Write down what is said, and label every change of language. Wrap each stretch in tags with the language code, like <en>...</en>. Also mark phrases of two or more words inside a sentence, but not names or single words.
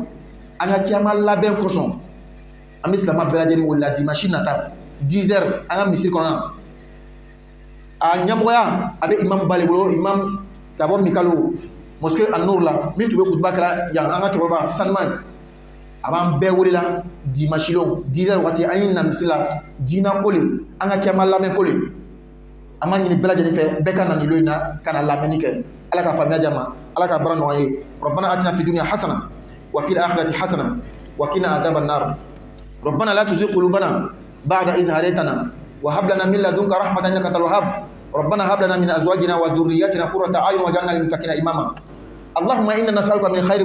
<bm>an ka kiyama labɛn kosɔn an bɛ silamɛ bɛɛ lajɛlen wele la dimanche nata 10 heures an ka misiri kɔnɔ a ɲɛmɔgɔya a bɛ imam bale bolo imam ka bɔ mikalo mosquée an-nur la min tun bɛ kutuba kɛra yan an ka cɛkɔrɔba Salman a b'an bɛɛ wele la dimanche lon 10 heures waati an ye na misiri la diina ko le an ka kiyama labɛn ko le an b'a ɲini bɛɛ lajɛlen fɛ bɛɛ ka na nin lo in na ka na lamɛnni kɛ ala ka faamuya di an ma ala ka baara nɔgɔya ye</bm> <ar>ربنا آتنا في الدنيا حسنة وفي الآخرة حسنة وقنا عذاب النار ربنا لا تزغ قلوبنا بعد إذ هديتنا وهب لنا من لدنك رحمة إنك أنت الوهاب ربنا هب لنا من أزواجنا وذرياتنا قرة أعين واجعلنا للمتقين إماما اللهم إنا نسألك من خير</ar>